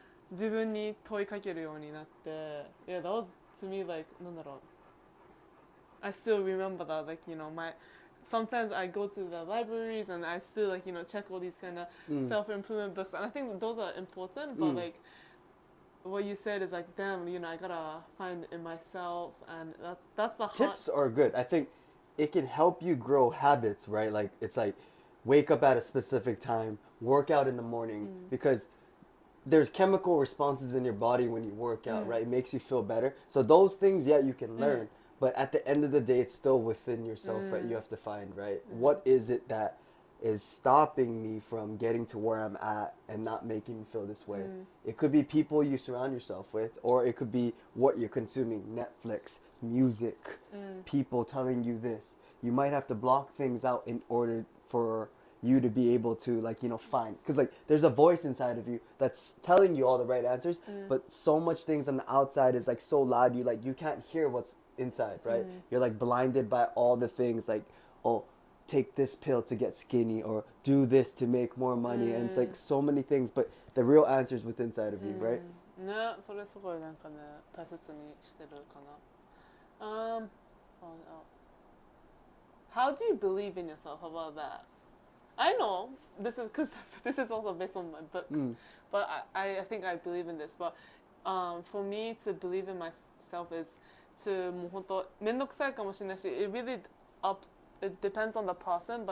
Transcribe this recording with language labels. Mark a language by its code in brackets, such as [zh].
[ja] 自分に問いかけるようになって、 [en] yeah, that was to me like I still remember that sometimes I go to the libraries and I still check all these kind of self-improvement books and I think that those are important but like what you said is like damn I gotta find it in myself and that's the tips are good. I think it can help you grow habits, right? Like it's like wake up at a specific time, work out in the morning because there's chemical responses in your body when you work out, right? It makes you feel better. So those things, yeah, you can learn. But at the end of the day, it's still within yourself, right? You have to find, right? What is it that is stopping me from getting to where I'm at and not making me feel this way? It could be people you surround yourself with, or it could be what you're consuming, Netflix, music, people telling you this. You might have to block things out in order for you to be able to find, because there's a voice inside of you that's telling you all the right answers, but so much things on the outside is so loud you can't hear what's inside, right? You're blinded by all the things oh, take this pill to get skinny or do this to make more money, and it's so many things, but the real answer is within inside of you, right? [ja] ね、それすごい大切にしてるかな。 [en] What else? How do you believe in yourself? How about that? I know this is because this is also based on my books, but I think I believe in this. But for me to believe in myself is to [ja] もう本当めんどくさいかもしれないし、 [en] it depends on the person.